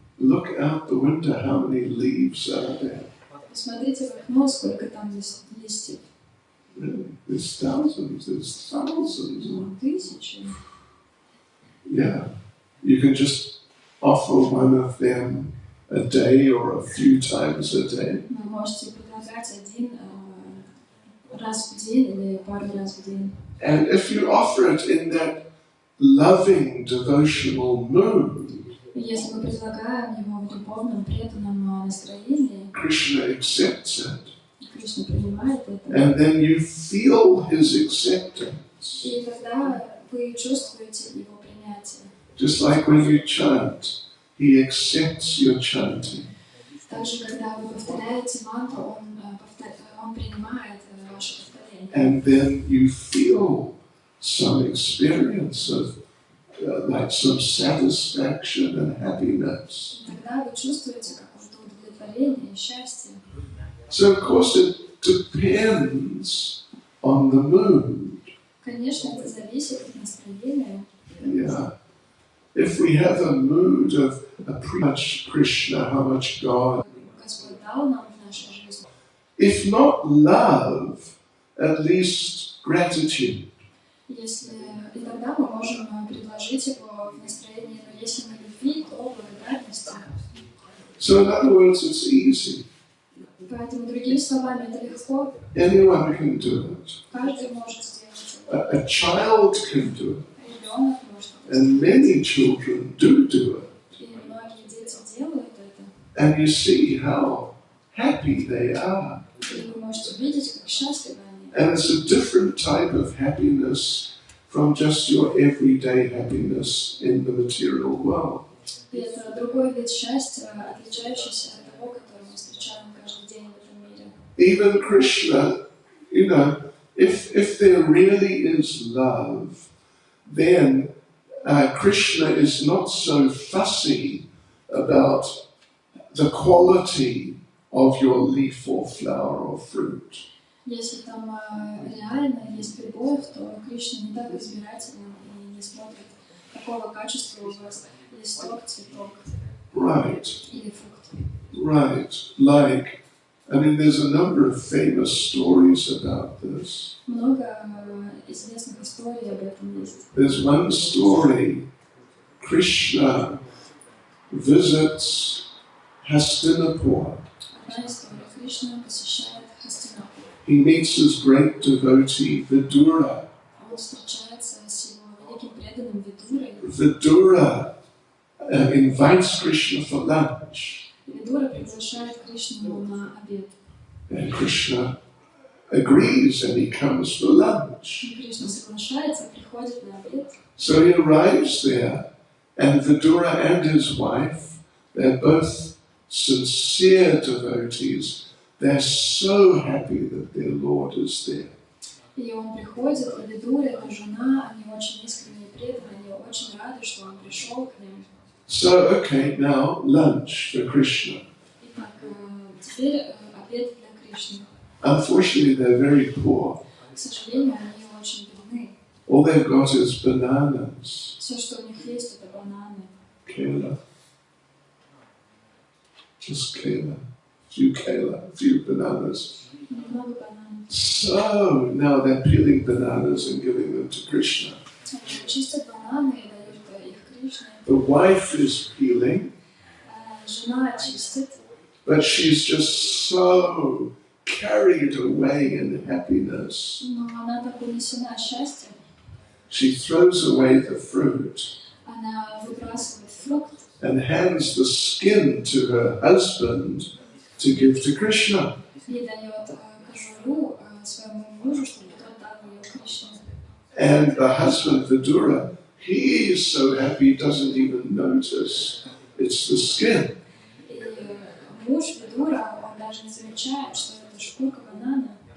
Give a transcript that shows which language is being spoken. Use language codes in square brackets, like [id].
[en] Look out the window, how many leaves are there? [ru] Посмотрите в окно, сколько там листьев. [en] Really? There's thousands, there's thousands. [ru] Тысячи. [en] Yeah. You can just offer one of them a day or a few times a day. [ru] Вы можете предлагать один раз в день или пару раз в день. [en] And if you offer it in that loving, devotional mood, [ru] И если мы предлагаем его в любовном, преданном настроении, [en] Krishna accepts it. [ru] Кришна принимает это. [en] And then you feel his acceptance. [ru] И тогда вы чувствуете его принятие. [en] Just like when you chant, he accepts your chanting. [ru] Также, когда вы повторяете мантру, он принимает ваше повторение. [en] And then you feel some experience of like some satisfaction and happiness. [ru] Тогда вы чувствуете какое-то удовлетворение и счастье. [en] So of course it depends on the mood. [ru] Конечно, это зависит от настроения. [en] Yeah. If we have a mood of how much Krishna, how much God, [ru] Господь дал нам в нашей жизни. [en] if not love, at least gratitude. [ru] И тогда мы можем предложить его в настроении, но если не любви, то благодарности. [en] So in other words, it's easy. [ru] Поэтому, другими словами, это легко. [en] Anyone can do it. [ru] Каждый может сделать это. [en] A child can do it. [ru] Ребенок может это [en] And [ru] сделать. [en] many children do it. [ru] И многие дети делают это. [en] And you see how happy they are. [ru] И вы можете видеть, как счастливы они. [en] And it's a different type of happiness from just your everyday happiness in the material world. [ru] И это другой вид счастья, отличающийся от того, который мы встречаем каждый день в этом мире. [en] Even Krishna, you know, if there really is love, then Krishna is not so fussy about the quality of your leaf or flower or fruit. [ru] Если там реально есть любовь, то Кришна не так избирателен и не смотрит, какого качества у вас листок, цветок [en] Right, [ru] или фрукт. [en] right. Like, I mean, there's a number of famous stories about this. [ru] Много известных историй об этом есть. [en] There's one story, Krishna visits Hastinapur. [ru] Одна история. Кришна посещает Хастинапур. [en] He meets his great devotee Vidura. [ru] Он встречается с его великим преданным преданным Видурой. [en] Vidura invites Krishna for lunch. [ru] Видура приглашает Кришну на обед. [en] And Krishna agrees and he comes for lunch. [ru] И Кришна соглашается, приходит на обед. [en] So he arrives there, and Vidura and his wife, they're both sincere devotees. They're so happy that their Lord is there. [ru] И он приходит, и Видура, его жена, они очень искренне преданы, они очень рады, что он пришел к ним. [en] So, okay, now lunch for Krishna. [ru] Итак, теперь обед для Кришны. [en] Unfortunately, they're very poor. [ru] К сожалению, они очень бедны. [en] All they've got is bananas. [ru] Все, что у них есть, это бананы. [hi] Kela. [en] Just kela. A few bananas. [ru] Немного бананов. [en] So, now they're peeling bananas and giving them to Krishna. [ru] Они чистят бананы и дают их Кришне. [en] The wife is peeling, [ru] Жена чистит, [en] but she's just so carried away in happiness. [ru] но она так унесена счастьем. [en] She throws away the fruit [ru] Она выбрасывает фрукт [en] and hands the skin to her husband to give to Krishna. [ru] и дает кожуру своему мужу, чтобы тот дал ее Кришне. [en] And the husband, Vidura, he is so happy he doesn't even notice it's the skin. [ru] И муж Видура, он даже не замечает, что это шкурка банана,